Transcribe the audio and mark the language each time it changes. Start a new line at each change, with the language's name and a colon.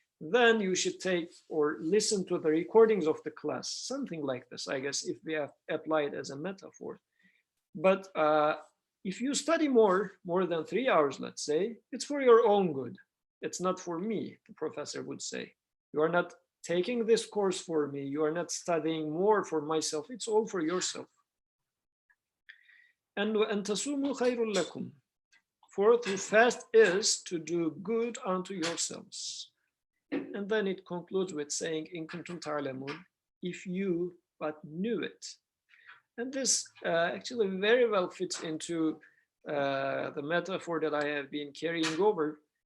English: then you should take or listen to the recordings of the class, something like this, I guess, if we have applied as a metaphor. But if you study more than 3 hours, let's say, it's for your own good. It's not for me, the professor would say. You are not taking this course for me. You are not studying more for myself. It's all for yourself.
Arabic: And تَصُومُوا خَيْرٌ لَكُمْ.
English: For to fast is to do good unto yourselves. And then it concludes with saying,
Arabic: in kuntum ta'lamun,
English: if you but knew it. And this actually very well fits into the metaphor that I have been carrying over.